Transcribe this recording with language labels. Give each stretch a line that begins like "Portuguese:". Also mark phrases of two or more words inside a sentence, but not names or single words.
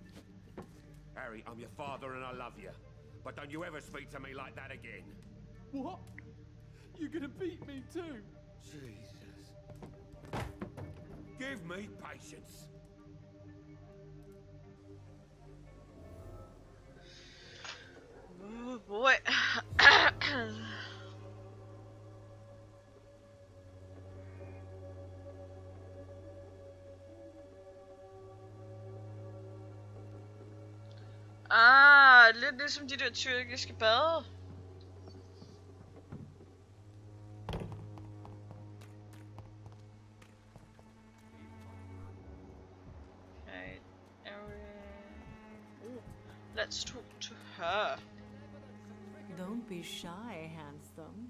English: Harry, I'm your father and I love you. But don't you ever speak to me like that again. What? You're gonna beat me too? Jesus. Give me patience. Oh boy.
Danish: Lidt ligesom de der tyrkiske bade.
English: Okay, let's talk to her. Don't be shy, handsome.